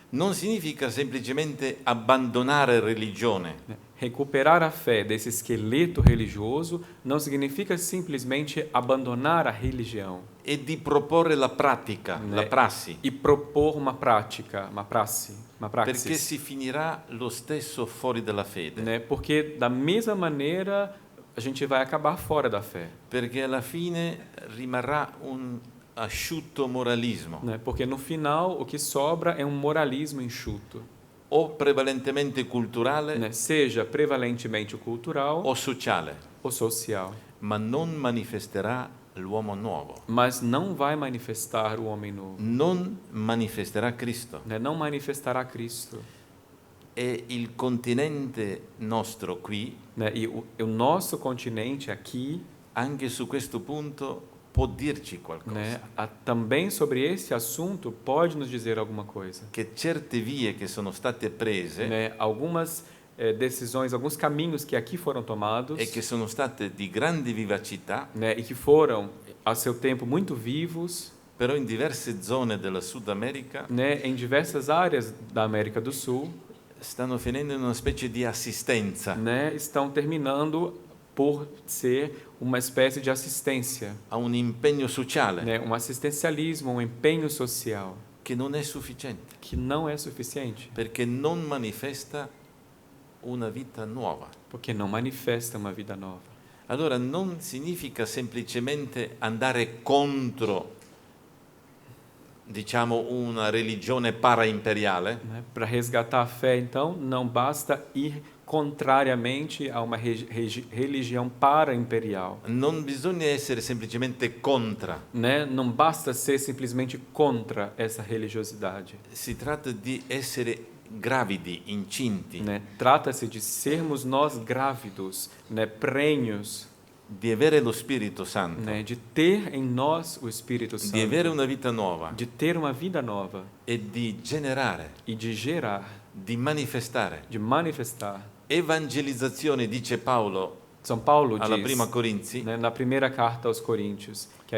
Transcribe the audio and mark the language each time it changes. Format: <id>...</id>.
<it>non significa semplicemente abbandonare religione,</it> <pt>recuperar a fé desse esqueleto religioso não significa simplesmente abandonar a religião</pt> <it>e di proporre la pratica, la prassi,</it> <pt>e propor uma prática, uma praxis.</pt> <it>perché si finirà lo stesso fuori dalla fede.</it> <pt>Porque da mesma maneira a gente vai acabar fora da fé.</pt> <it>Perché alla fine rimarrà un asciutto moralismo,</it> <pt>Porque no final o que sobra é um moralismo enxuto,</pt> <it>o prevalentemente culturale</it> <pt>seja prevalentemente cultural</pt> <it>o sociale,</it> <pt>ou social,</pt> <it>ma non manifesterà l'uomo nuovo,</it> <pt>mas não vai manifestar o homem novo,</pt> <it>non manifesterà Cristo.</it> <pt>não manifestará Cristo.</pt> <it>E il continente nostro qui,</it> <pt>E o nosso continente aqui,</pt> <it>anche su questo punto, può dirci qualcosa.</it> <pt>Também sobre esse assunto pode nos dizer alguma coisa.</pt> <it>Che certe vie che sono state prese</it> <pt>Algumas decisões, alguns caminhos que aqui foram tomados</pt> <it>e che sono state di grande vivacità,</it> <pt>e que foram, a seu tempo, muito vivos,</pt> <it>però in diverse zone della Sud America</it> <pt>em diversas áreas da América do Sul,</pt> <it>stanno finendo in una specie di assistenza</it> <pt>estão terminando por ser uma espécie de assistência,</pt> <it>a un impegno sociale</it> <pt>um assistencialismo, um empenho social,</pt> <it>che non è sufficiente,</it> <pt>que não é suficiente,</pt> <it>perché non manifesta una vita nuova.</it> <pt>porque não manifesta uma vida nova.</pt> <it>Allora non significa semplicemente andare contro, diciamo, una religione para-imperiale,</it> <pt>Para resgatar a fé, então, não basta ir contrariamente a uma religião para-imperial.</pt> <it>non bisogna essere semplicemente contra,</it> <pt>Não basta ser simplesmente contra essa religiosidade.</pt> <it>si tratta di essere gravidi, incinti,</it> <pt>Trata-se de sermos nós grávidos, prenhos,</pt> <it>di avere lo Spirito Santo,</it> <pt>de ter em nós o Espírito</pt> <it>di avere</it> <pt>Santo,</pt> <it>una vita nuova</it> <pt>de ter uma vida nova</pt> <it>e di generare,</it> <pt>e de gerar,</pt> <it>di manifestare.</it> <pt>de manifestar.</pt> <it>Evangelizzazione, dice Paolo</it> <pt>São Paulo</pt> <it>alla</it> <pt>diz,</pt> <it>prima Corinzi,</it> <pt>na primeira carta aos Coríntios, que a</pt>